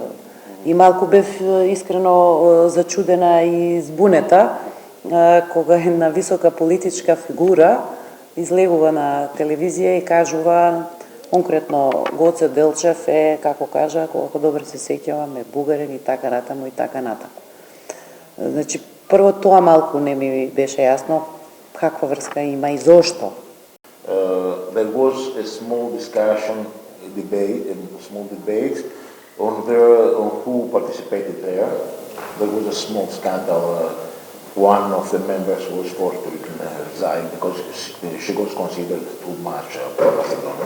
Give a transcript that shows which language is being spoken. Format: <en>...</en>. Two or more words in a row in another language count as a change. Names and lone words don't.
<mk>И малку бев искрено зачудена и збунета кога една висока политичка фигура излегува на телевизија и кажува конкретно Гоце Делчев е, како кажа, колку добро се сеќавам, е бугарин и така натаму и така натаму. Значи, прво тоа малку не ми беше јасно каква врска има и зошто.</mk> <en>There was a small discussion, small debate on who participated there. There was a small scandal. One of the members was forced to resign because she was considered too much pro-Macedonian.</en>